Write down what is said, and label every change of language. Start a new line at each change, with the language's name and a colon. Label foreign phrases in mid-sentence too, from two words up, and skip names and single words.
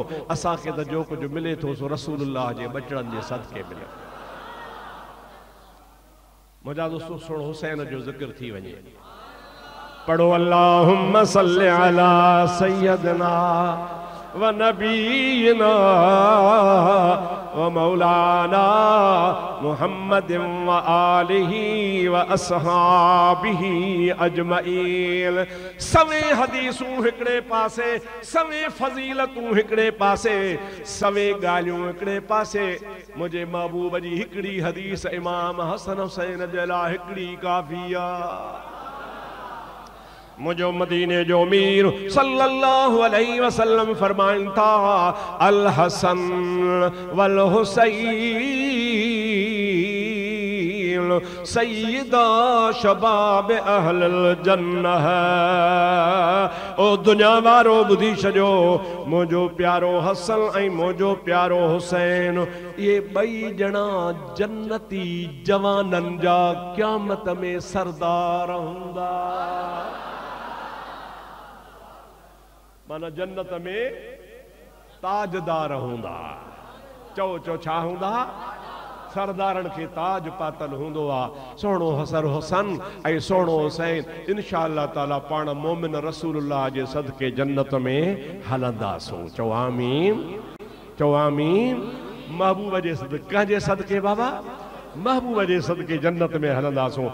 Sindhi: असांखे त जो कुझु मिले थो सो रसूलुल्लाह जे बचड़नि जे सदके मिले। मुंहिंजा दोस्तो सुणो, हुसैन जो ज़िक्र थी वञे।
Arabic: पढ़ो اللهم صل على سيدنا ونبينا ومولانا محمد وآله وأصحابه أجمعين.
Sindhi: सवे हदीसूं हिकिड़े पासे, सवे फज़ीलतूं हिकिड़े पासे, सवे ॻाल्हियूं हिकिड़े पासे। मुंहिंजे महबूब जी हिकिड़ी हदीस इमाम हसन हुसैन जे लाइ हिकिड़ी काफ़ी आहे। मुझो मदीने जो अमीर
Arabic: صلى الله عليه وسلم
Sindhi: फरमाइन था,
Arabic: الحسن والحسين سيدا شباب أهل الجنة.
Sindhi: ओ दुनिया वारो बुधी छजो, मुझो प्यारो हसन ऐं मुझो प्यारो हुसैन, ये बई जना जन्नती जवानन जा क़यामत में सरदार हुंदा। माना जन्नत में ताजदार हुंदा। चो चो छा हुंदा? सरदारन के ताज पातल हुंदो आ। सोहणो हसन हुसन ऐं सोहणो हुसैन
Arabic: إن شاء الله تعالى
Sindhi: पाण मोमिन रसूलुल्लाह जे सदके जन्नत में हलंदासूं। चो आमीन, चो आमीन। महबूब जे सदके, कंहिंजे सदके बाबा? महबूब जे सदके जन्नत में हलंदासूं।